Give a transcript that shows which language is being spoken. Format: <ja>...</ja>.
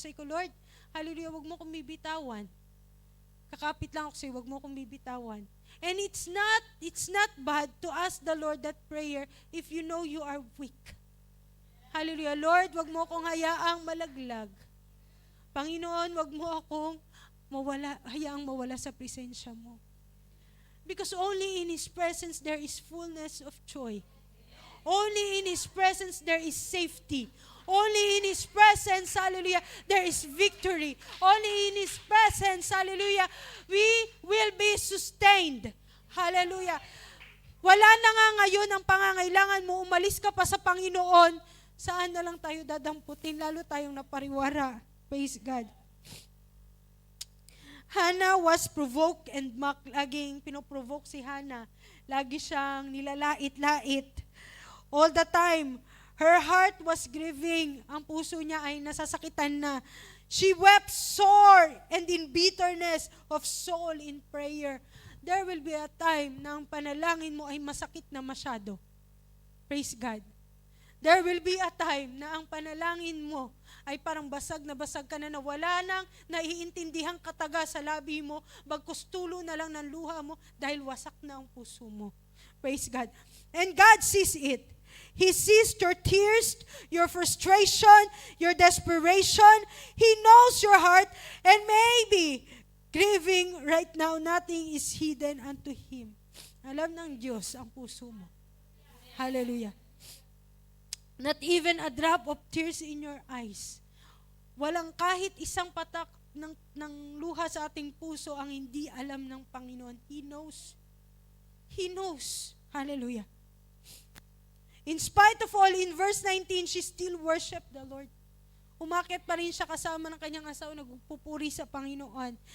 <tl>Say ko, Lord, hallelujah, wag mo kong bibitawan. Kakapit lang ako sa'yo, wag mo kong bibitawan.</tl> <en>And it's not bad to ask the Lord that prayer if you know you are weak. Hallelujah.</en> <tl>Lord, wag mo akong hayaang malaglag. Panginoon, wag mo akong hayaang mawala sa presensya mo.</tl> <en>Because only in His presence there is fullness of joy. Only in His presence there is safety. Only in His presence, hallelujah, there is victory. Only in His presence, hallelujah, we will be sustained. Hallelujah.</en> <tl>Wala na nga ngayon ang pangangailangan mo, umalis ka pa sa Panginoon, saan na lang tayo dadamputin, lalo tayong napariwara.</tl> <en>Praise God. Hannah was provoked and mocked.</en> <tl>Laging pinoprovoke si Hannah. Lagi siyang nilalait-lait.</tl> <en>All the time, her heart was grieving.</en> <tl>Ang puso niya ay nasasakitan na.</tl> <en>She wept sore and in bitterness of soul in prayer. There will be a time</en> <tl>na ang panalangin mo ay masakit na masyado.</tl> <en>Praise God. There will be a time</en> <tl>na ang panalangin mo ay parang basag ka na wala nang naiintindihang kataga sa labi mo, bagkus tulo na lang ng luha mo dahil wasak na ang puso mo.</tl> <en>Praise God. And God sees it. He sees your tears, your frustration, your desperation. He knows your heart, and maybe grieving right now, nothing is hidden unto Him.</en> <tl>Alam ng Diyos ang puso mo.</tl> <en>Hallelujah. Not even a drop of tears in your eyes.</en> <tl>Walang kahit isang patak ng luha sa ating puso ang hindi alam ng Panginoon.</tl> <en>He knows. He knows. Hallelujah. In spite of all, in verse 19, she still worshiped the Lord.</en> <tl>Umakyat pa rin siya kasama ng kanyang asawa, nagpupuri sa Panginoon.</tl>